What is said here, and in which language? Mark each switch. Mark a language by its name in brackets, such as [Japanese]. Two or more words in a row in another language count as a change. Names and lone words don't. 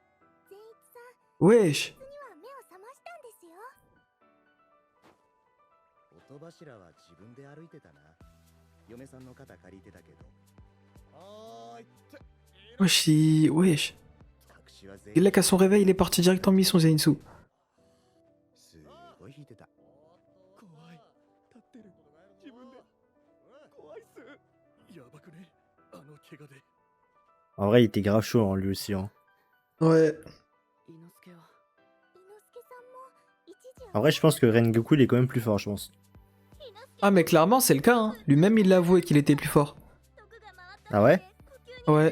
[French] Wesh. [Japanese] 音柱は自分で歩いてたな。嫁さんの肩借りてたけど。あーいって。 [French] Wesh, wesh. [Japanese] 隠しは全 [French] Il a qu'à son réveil, il est parti direct en mission, Zenitsu. [Japanese] すごい引いてた。怖い。立ってる。自分で。怖いっす。やばくね。あの怪我で。 [French] En vrai, il était grave chaud, hein, lui aussi, hein. Ouais. En vrai, je pense que Rengoku, il est quand même plus fort, je pense. Ah, mais clairement, c'est le cas, hein. Lui-même, il l'a avoué qu'il était plus fort. Ah ouais? Ouais.